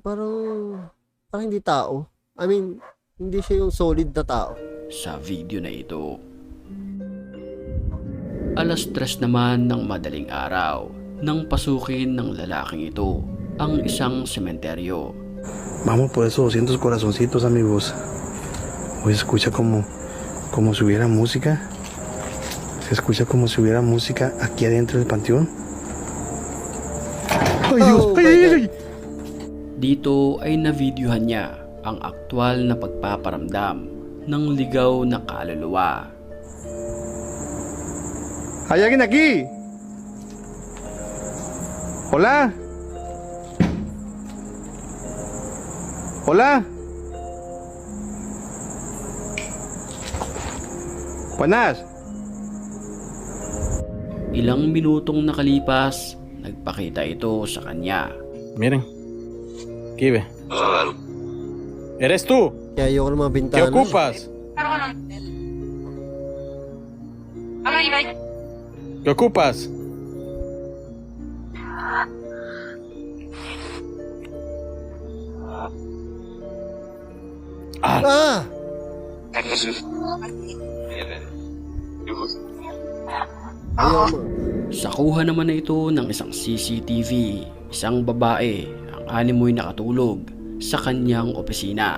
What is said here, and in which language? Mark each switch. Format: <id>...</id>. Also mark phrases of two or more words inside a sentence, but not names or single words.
<tl>Parang hindi tao.</tl> <en>I mean,</en> <tl>hindi siya yung solid na tao. Sa video na ito. Alas 3 naman ng madaling araw nang pasukin ng lalaking ito ang isang sementeryo.</tl> <es>Vamos por esos 200 corazoncitos, amigos. Hoy se escucha como si hubiera música. Se escucha como si hubiera música aquí adentro del panteón. ¡Ay, Dios!</es> <en>Oh,</en> <es>¡Ay,</es> <en>my</en> <es>ay,</es> <en>God.</en> <es>ay!</es> <tl>Dito ay navideohan niya ang aktwal na pagpaparamdam ng ligaw na kaluluwa.</tl> <es>¿Hay alguien aquí? ¿Hola? ¿Hola? Buenas.</es> <tl>Ilang minutong nakalipas, nagpakita ito sa kanya.</tl> <es>Miren, aquí ve. ¿Eres tú?</es> <tl>Kaya ayoko ng mga</tl> <es>¿Qué</es> <tl>bintana.</tl> <es>ocupas? ¿Qué ocupas? Ah!</es> <tl>Ayoko mo. Sa kuha naman na ito ng isang CCTV, isang babae ang animoy nakatulog sa kanyang opisina.</tl>